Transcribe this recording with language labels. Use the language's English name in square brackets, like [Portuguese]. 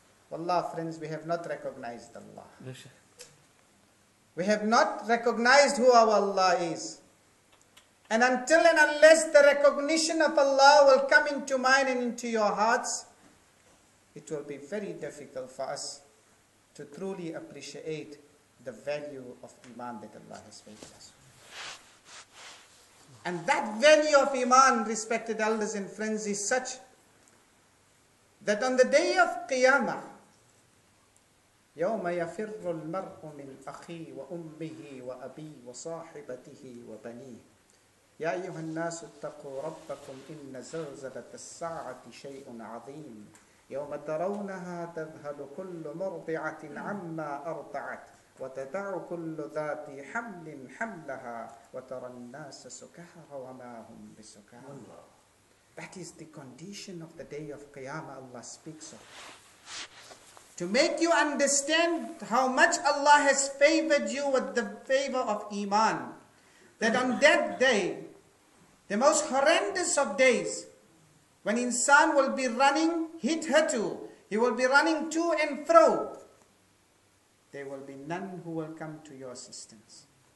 [English] Wallah, friends, we have not recognized Allah. We have not recognized who our Allah is. And until and unless the recognition of Allah will come into mine and into your hearts, it will be very difficult for us to truly appreciate the value of Iman that Allah has made us. And that value of Iman, respected elders and friends, is such that on the day of Qiyamah, [Arabic] يوم يفر المرء من أخيه وأمه وأبيه وصاحبته وبنيه يا أيها الناس اتقوا ربكم إن زلزلة الساعة شيء عظيم يوم ترونها تذهل كل مرضعة عما أرضعت وتدع كل ذات حمل حملها وترى الناس سكارى وما هم بسكارى. [English] That is the condition of the day of Qiyamah Allah speaks of. To make you understand how much Allah has favored you with the favor of Iman. That on that day, the most horrendous of days, when insan will be running hit-hatu, he will be running to and fro, there will be none who will come to your assistance.